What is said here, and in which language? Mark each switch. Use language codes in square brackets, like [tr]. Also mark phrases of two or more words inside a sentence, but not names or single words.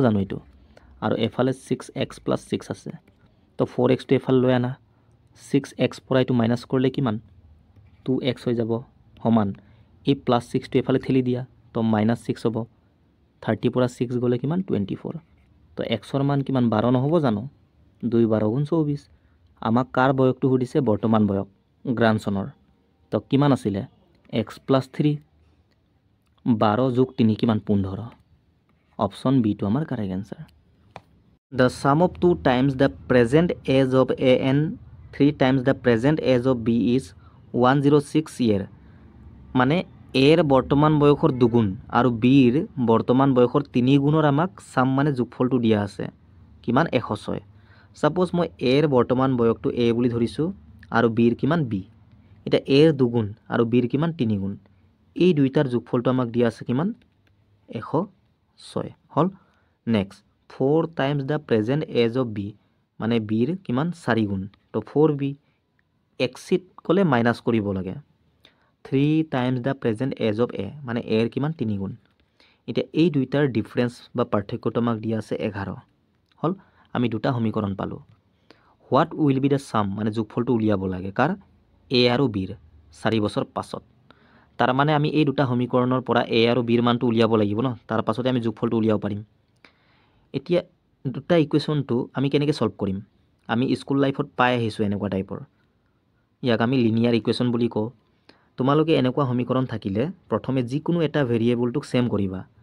[as] জানো এইটো আৰু এফালে 6x + 6 আছে তো 4x টো এফালে লৈ আনা 6x পৰা এইটো মাইনাছ কৰিলে কিমান 2x হৈ যাব সমান এই +6 টো এফালে ঠেলি দিয়া তো -6 হ'ব 30 পৰা 6 গ'লে কিমান 24 তো xৰ মান কিমান 12 নহ'ব জানো 2 12 গুণ 24 আমাক কাৰ বয়সটো সুধিছে বৰ্তমান বয়স গ্ৰাণ্ডছনৰ তো কিমান আছিলে x + 3 12 যোগ 3 কিমান 15 অপশ্যন বি টো আমাৰ [en] correct answer The sum of 2 times the present age of A and 3 times the present age of B is 106 year [as] মানে এৰ বৰ্তমান বয়সৰ 2 গুণ আৰু বিৰ বৰ্তমান বয়সৰ 3 গুণৰ আমাক সাম মানে যোগফলটো দিয়া আছে কিমান 106 সাপোজ মই এৰ বৰ্তমান বয়সটো a বুলি ধৰিছো আৰু বিৰ কিমান b এটা এৰ 2 গুণ আৰু বিৰ কিমান 3 গুণ এই দুইটাৰ যোগফলটো আমাক দিয়া আছে কিমান 106 হল নেক্সট [en] 4 times the present age of b [as] মানে বিৰ কিমান 4 গুণ তো 4b এক্সিট কলে মাইনাস কৰিব লাগে [en] 3 times the present age of a [as] মানে a এর কিমান 3 গুণ এটা এই দুইটাৰ ডিফারেন্স বা পাৰ্থক্যটো আমাক দিয়া আছে 11 হল আমি দুটা সমীকৰণ পালো হোৱাট [en] will be the sum [as] মানে যোগফলটো উলিয়াব লাগে কাৰ a আৰু b ৰ 4 বছৰ পাছত তাৰ মানে আমি এই দুটা সমীকৰণৰ পৰা a আৰু b ৰ মানটো উলিয়াব লাগিব ন তাৰ পাছতে আমি যোগফলটো উলিয়াব পাৰিম এতিয়া দুটা ইকুৱেশ্যনটো আমি কেনেকৈ সলভ কৰিম আমি [en] school life [as] পাই আহিছো এনেকুৱা টাইপৰ ইয়াক আমি [en] linear equation [as] বুলি কওঁ তোমালোকে এনেকুৱা সমীকৰণ থাকিলে প্ৰথমে যিকোনো এটা ভেৰিয়েবলটোক সেম কৰিবা